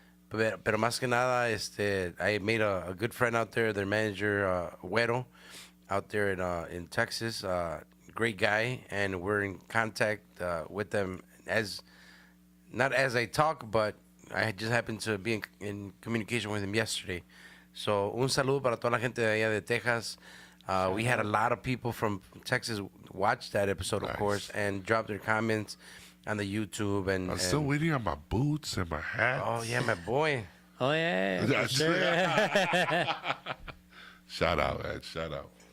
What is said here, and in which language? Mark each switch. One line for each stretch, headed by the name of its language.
Spanish: Pero más que nada,
English: I made a good friend out there, their manager, Güero, out there in Texas. Great guy, and we're in contact with them not as I talk, but I just happened to be in communication with him yesterday.
Spanish: So, un saludo para toda la gente de allá de Texas.
English: We had a lot of people from Texas watch that episode, of Nice. course, and drop their comments on the YouTube. I'm still waiting on my boots and my hat. Oh, yeah, my boy. Oh yeah, for sure. Shout out, man. Shout out.